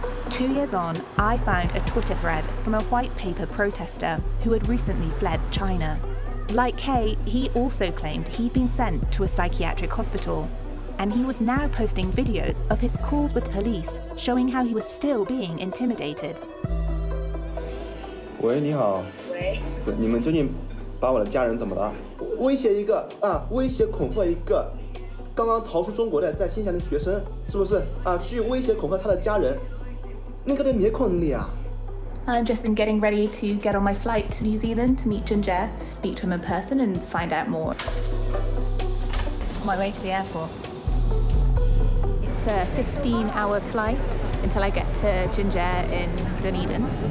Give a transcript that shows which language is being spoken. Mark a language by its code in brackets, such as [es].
[en] 2 years on, I found a Twitter thread from a white paper protester who had recently fled China. Like Kay, he also claimed he'd been sent to a psychiatric hospital, and he was now posting videos of his calls with police showing how he was still being intimidated. [zh] 喂，你好。喂。你们究竟把我的家人怎么了？威胁一个啊，威胁恐吓一个刚刚逃出中国的在新西兰的学生，是不是啊？去威胁恐吓他的家人，那个都没空理啊。 [en] I've just been getting ready to get on my flight to New Zealand to meet Junjie, speak to him in person and find out more. On my way to the airport. It's a 15-hour flight until I get to Junjie in Dunedin.